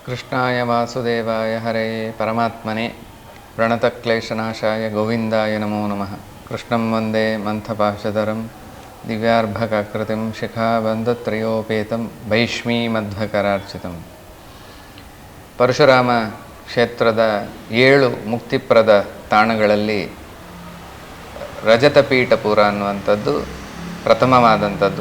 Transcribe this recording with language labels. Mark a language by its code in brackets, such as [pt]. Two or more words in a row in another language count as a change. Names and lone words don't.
[sa] ಕೃಷ್ಣಾಯ ವಾಸುದೇವಾಯ ಹರೆಯೇ ಪರಮಾತ್ಮನೇ ಪ್ರಣತಕ್ಲೇಶನಾಶಾಯ ಗೋವಿಂದಾಯ ನಮೋ ನಮಃ. ಕೃಷ್ಣಂ ವಂದೇ ಮಂಥಪಾಶಧರಂ ದಿವ್ಯಾರ್ಭಕಾಕೃತಿಂ ಶಿಖಾಬಂಧತ್ರಯೋಪೇತಂ ಭೈಷ್ಮೀಮಧ್ವಕರಾರ್ಚಿತಂ. [kn] ಪರಶುರಾಮ ಕ್ಷೇತ್ರದ 7 ಮುಕ್ತಿಪ್ರದ ತಾಣಗಳಲ್ಲಿ ರಜತಪೀಠಪುರ ಅನ್ನುವಂಥದ್ದು ಪ್ರಥಮವಾದಂಥದ್ದು.